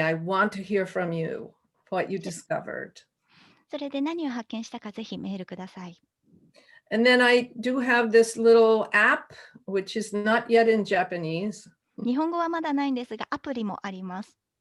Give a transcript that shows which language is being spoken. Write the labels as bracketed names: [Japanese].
[English] I want to hear from you, what you discovered. [Japanese] それで何を発見したかぜひメールください。 [English] And then I do have this little app, which is not yet in Japanese. [Japanese] 日本語はまだないんですが、アプリもあります。